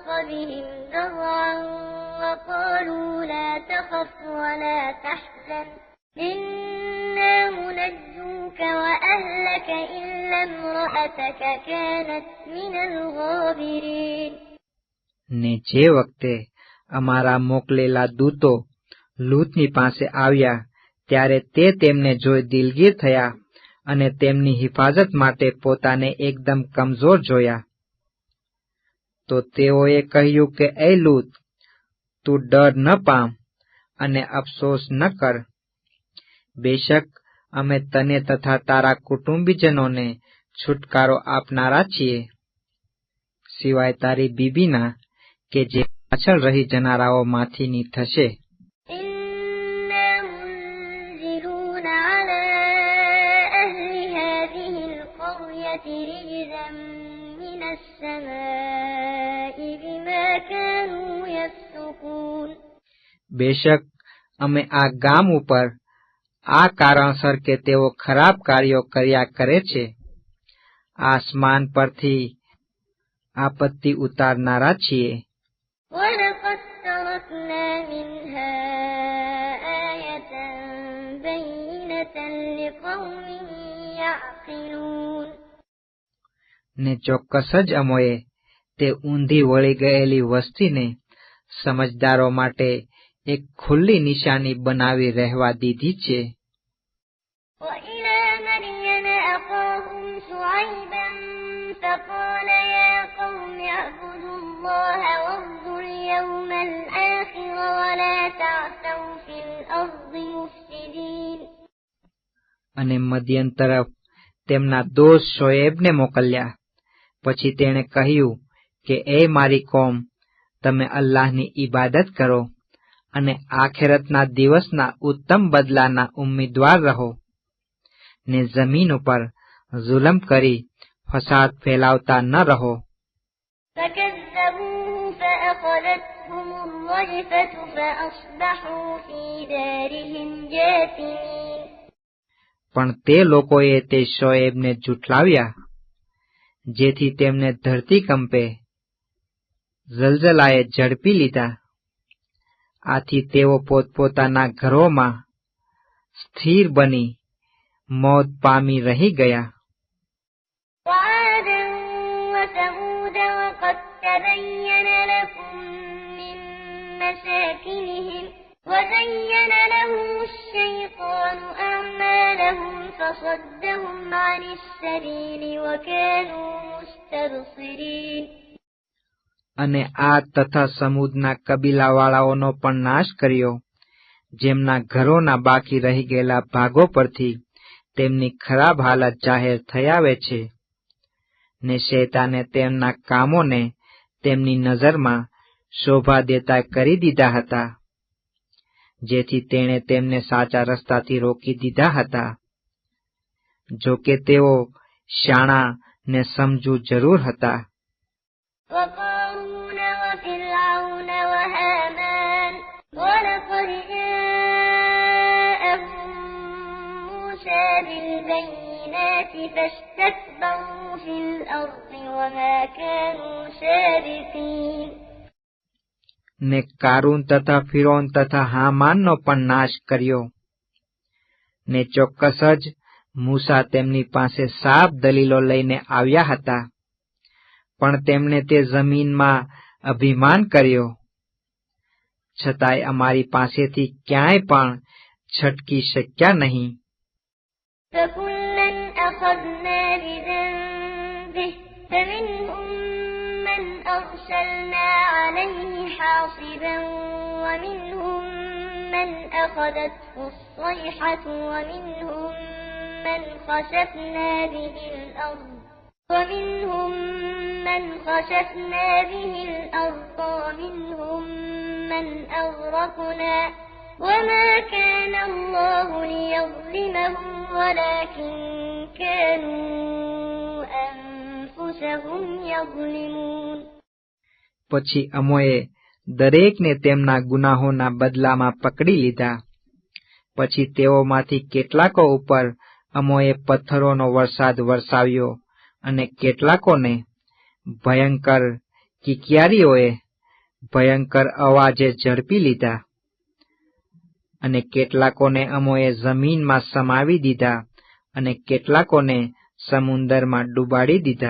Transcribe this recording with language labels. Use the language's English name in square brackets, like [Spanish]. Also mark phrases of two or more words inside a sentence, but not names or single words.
[Arabic] بهم ذرعا وقالوا لا تخف ولا تحزن إنا منجوك وأهلك إلا امرأتك كانت من الغابرين. [Gujarati] ને જે વખતે અમારા મોકલેલા દૂતો લૂતની પાસે આવ્યા ત્યારે તે તેમને જોઈ દિલગીર થયા અને તેમની હિફાજત માટે પોતાને એકદમ કમજોર જોયા. તો તેઓએ કહ્યું કે એ લૂત, તું ડર ન પામ અને અફસોસ ન કર. બેશક અમે તને તથા તારા કુટુંબીજનોને છુટકારો આપનારા છીએ, સિવાય તારી બીબીના કે જે પાછળ રહી જનારાઓમાંથીની થશે. [Arabic] إنا منزلون على أهل هذه القرية رجزا من السماء بما كانوا يفسقون. [Gujarati] બેશક અમે આ ગામ ઉપર આ કારણસર કે તેઓ ખરાબ કાર્યો કર્યા કરે છે, આસમાન પરથી આપત્તિ ઉતારનારા છીએ. [Arabic] ولقد تركنا منها آية بينة لقوم يعقلون. [Gujarati] ને ચોક્કસ જ અમોએ તે ઊંધી વળી ગયેલી વસ્તીને સમજદારો માટે એક ખુલ્લી નિશાની બનાવી રહેવા દીધી છે. [Arabic] وإلى مدين أخاهم شعيبا فقال يا قوم اعبدوا الله وارجوا اليوم الآخر ولا تعثوا في الأرض مفسدين. [Gujarati] અને મદિયન તરફ તેમના દોસ્ત શોએબને મોકલ્યા. પછી તેણે કહ્યું કે એ મારી કોમ, તમે અલ્લાહની ઈબાદત કરો અને આખેરતના દિવસના ઉત્તમ બદલાના ઉમ્મીદવાર રહો, ને જમીન ઉપર જુલમ કરી ફસાદ ફેલાવતા ન રહો. [Arabic] فكذبوه فأخذتهم الرجفة فأصبحوا في دارهم جاثمين. [Gujarati] પણ તે લોકોએ તે શોએબને જુઠલાવ્યા, જેથી તેમને ધરતીકંપે ઝલઝલાએ ઝડપી લીધા. આથી તેઓ પોતપોતાના ઘરોમાં સ્થિર બની મોત પામી રહી ગયા. [Arabic] وعادا وثمود وقد تبين لكم من مساكنهم وزين لهم الشيطان أعمالهم فصدهم عن السبيل وكانوا مستبصرين. [Gujarati] અને આ તથા સમૂદના કબીલાવાળાઓનો પણ નાશ કર્યો, જેમના ઘરોના બાકી રહી ગયેલા ભાગો પરથી તેમની ખરાબ હાલત જાહેર થઈ આવે છે. ને શૈતાને તેમના કામોને તેમની નજરમાં શોભા દેતા કરી દીધા હતા, જેથી તેણે તેમને સાચા રસ્તાથી રોકી દીધા હતા. જો કે તેઓ શાણા ને સમજુ જરૂર હતા. [Arabic] وقارون وفرعون وهامان ولقد جاءهم موسى بالبينات فاستكبروا في الأرض وما كانوا سابقين. [Gujarati] ને કારૂન તથા ફિરૌન તથા હામાનનો પણ નાશ કર્યો. ને ચોક્કસ જ મૂસા તેમની પાસે સાફ દલીલો લઈને આવ્યા હતા, પણ તેમણે તે જમીનમાં અભિમાન કર્યો. છતાંય અમારી પાસેથી ક્યાંય પણ છટકી શક્યા નહીં. [Arabic] فكلا أخذنا بذنبه فمنهم من أرسلنا عليه حاصبا ومنهم من أخذته الصيحة ومنهم من خسفنا به الأرض ومنهم ومنهم من أغرقنا وما كان الله ليظلمهم ولكن كانوا أنفسهم يظلمون. [Gujarati] પછી અમોએ દરેકને તેમના ગુનાહોના બદલામાં પકડી લીધા. પછી તેઓમાંથી કેટલાકો ઉપર અમોએ પથ્થરોનો વરસાદ વરસાવ્યો અને કેટલાકોને ભયંકર કિકિયારીઓએ ભયંકર અવાજે ઝડપી લીધા, અને કેટલાકોને અમોએ જમીનમાં સમાવી દીધા, અને કેટલાકોને સમુંદરમાં ડૂબાડી દીધા.